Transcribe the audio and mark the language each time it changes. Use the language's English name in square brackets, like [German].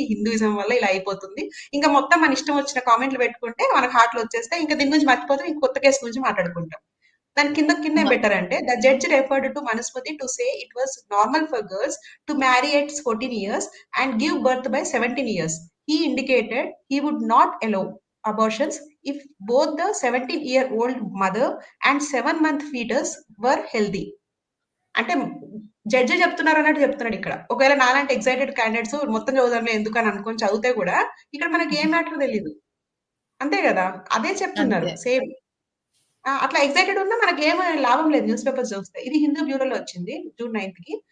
[Telugu] ఈ హిందూయిజం వల్ల ఇలా అయిపోతుంది. ఇంక మొత్తం మన ఇష్టం వచ్చిన కామెంట్‌లు పెట్టుకుంటే మనకు హార్ట్‌లొచ్చేస్తాయి. ఇంక దీని గురించి మర్చిపోతాం. ఇంక కొత్త కేస్ గురించి మాట్లాడుకుంటాం. దాని కింద ఏం మ [English] పెట్టారంటే the judge referred to Manusmriti to say it was normal for girls to marry at 14 years and give birth by 17 years. He indicated he would not allow abortions if both the 17-year-old mother and 7-month fetus were healthy. [Telugu] అంటే judge చెప్తున్నారు అన్నట్టు చెప్తున్నాడు ఇక్కడ. ఒకవేళ నాలాంటి excited candidates మొత్తం చదువుదాంలే ఎందుకని అనుకోని చదివితే కూడా ఇక్కడ మనకి ఏం మ్యాటర్ తెలీదు. అంతే కదా! అదే చెప్తున్నారు అంతే. [English] Same. [Telugu] అట్లా ఎక్సైటెడ్ ఉన్నా మనకేం లాభం లేదు న్యూస్ పేపర్స్ చూస్తే. ఇది హిందూ బ్యూరోలో వచ్చింది జూన్ 9కి.